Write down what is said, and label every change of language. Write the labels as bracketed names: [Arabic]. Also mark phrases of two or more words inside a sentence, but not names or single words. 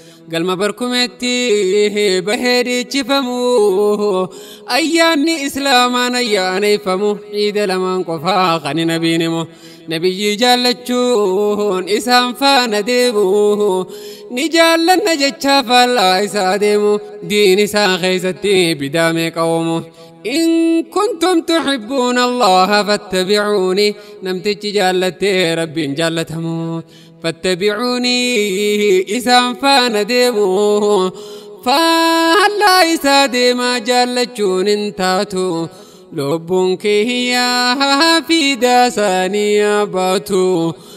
[Oromo] Galma barkumeetti bahee dhiichifamu, ayyaanni Islaamaan ayyaaneffamu, ciida lamaan qofaa kan Nabiin himu. Nabiyyi jaallachuun isaan faana deemu, ni jaallanna jechaa faallaa isaa deemu, diin isaa keessatti bidaa meeqa uumu. [Arabic] إن كنتم تحبون الله فاتبعوني. [Oromo] Namtichi jaallattee Rabbiin jaallatamu. فاتبعوني isaan faana deemu. Faallaa isaa deemaa jaallachuun hin taatu. Lubbuun kiyya fidaa isaanii abaatu.